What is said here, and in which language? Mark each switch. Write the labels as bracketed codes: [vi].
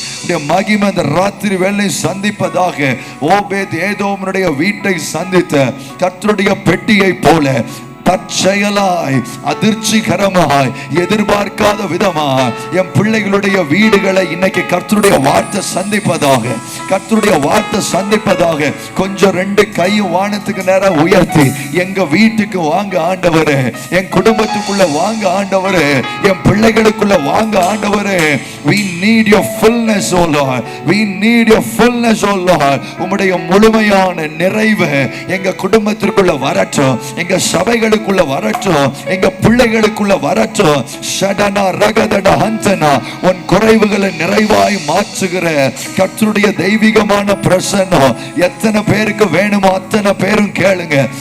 [ta] உம்முடைய மகிமை இந்த ராத்திரி வேளையில் சந்திப்பதாக. ஓபேத் ஏதோமுடைய வீட்டை சந்தித்த கர்த்தருடைய பெட்டியை போல தற்செயலாய், அதிர்ச்சிகரமாய், எதிர்பார்க்காத விதமாய் என் பிள்ளைகளுடைய வீடுகளை இன்னைக்கு கர்த்தருடைய வார்த்தை சந்திப்பதாக, கர்த்தருடைய வார்த்தை சந்திப்பதாக. கொஞ்சம் ரெண்டு கையும் வானத்துக்கு நேரம் உயர்த்தி, எங்க வீட்டுக்கு வாங்க ஆண்டவரே, என் குடும்பத்துக்குள்ள வாங்க ஆண்டவரே, என் பிள்ளைகளுக்குள்ள வாங்க ஆண்டவரே. [en] We need your fullness, O Lord. We need your fullness, O Lord. [ta] உம்முடைய முழுமையான நிறைவு எங்க குடும்பத்திற்குள்ள வரட்டும், எங்க சபைகளுக்குள்ள வரட்டும், எங்க பிள்ளைகளுக்குள்ள வரட்டும். ஷடனா ரகதடா ஹந்தனா உன் குறைவுகளை நிறைவாய் மாற்றுகிற கர்த்தருடைய தெய்வீகமான பிரசன்னம் எத்தனை பேருக்கு வேணுமோ அத்தனை பேரும் கேளுங்க.